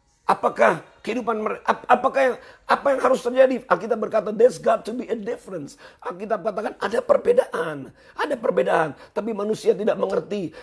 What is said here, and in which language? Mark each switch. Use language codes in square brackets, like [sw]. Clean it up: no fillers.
[id] Apakah kehidupan mereka, apa yang harus terjadi? Alkitab berkata, [en] there's got to be a difference. [id] Alkitab katakan ada perbedaan, tapi manusia tidak mengerti.